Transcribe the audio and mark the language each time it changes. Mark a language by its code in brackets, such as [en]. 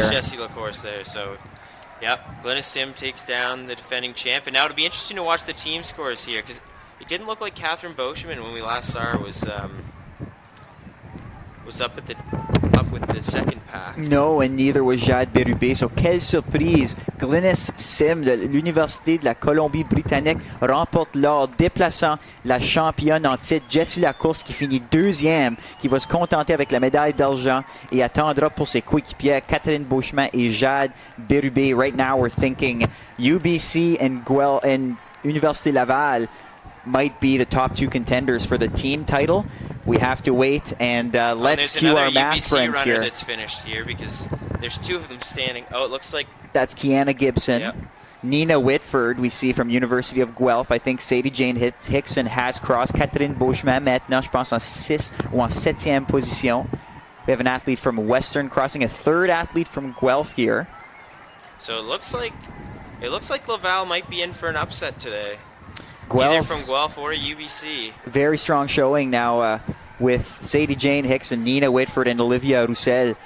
[en] There's Jessie Lacourse there. So, yep, Glynis Sim takes down the defending champ. And now it'll be interesting to watch the team scores here, because it didn't look like Catherine Beauchemin when we last saw her was up with the second pack. No, and neither was Jade Bérubé. [fr] So, quelle surprise! Glynis Sim de l'Université de la Colombie-Britannique remporte l'or, déplaçant la championne en titre Jessie Lacourse qui finit deuxième, qui va se contenter avec la médaille d'argent et attendra pour ses coéquipières Catherine Beauchemin et Jade Bérubé. [en] Right now we're thinking UBC and Université Laval might be the top two contenders for the team title. We have to wait, and let's cue our math UBC friends runner here. that's finished here, because there's two of them standing. Oh, it looks like that's Kiana Gibson. Yep. Nina Whitford, we see from University of Guelph. I think Sadie Jane Hickson has crossed. [fr] Catherine Beauchemin maintenant, je pense, en 6 ou en 7e position. [en] We have an athlete from Western crossing, a third athlete from Guelph here. So it looks like Laval might be in for an upset today. Guelph, either from Guelph or UBC. Very strong showing now with Sadie Jane Hickson, Nina Whitford, and Olivia Roussel.